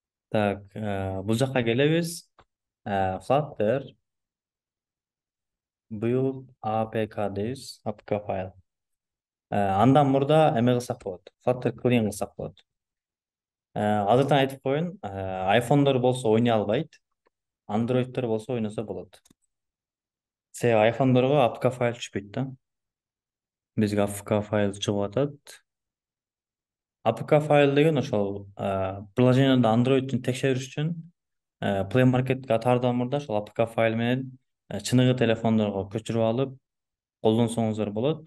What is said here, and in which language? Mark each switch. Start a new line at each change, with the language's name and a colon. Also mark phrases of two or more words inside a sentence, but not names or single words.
Kyrgyz: Так, бул жакка келебиз.
English: Flutter build APK
Kyrgyz: дейбиз, APK файл. Андан мурда эме кылсак болот.
English: Flutter clean
Kyrgyz: кылсак болот. Азыртан айтып коеюн, айфондор болсо ойной албайт, андроиддор болсо ойносо болот. Себеби айфондорго APK файл түшпөйт да. Бизге APK файл чыгып атат. APK файл деген ошол приложениеде андроидтун текшериш үчүн Play Market'ке атаардан мурда ошол APK файл менен чыныгы телефондорго көчүрүп алып колдонсоңуздар болот.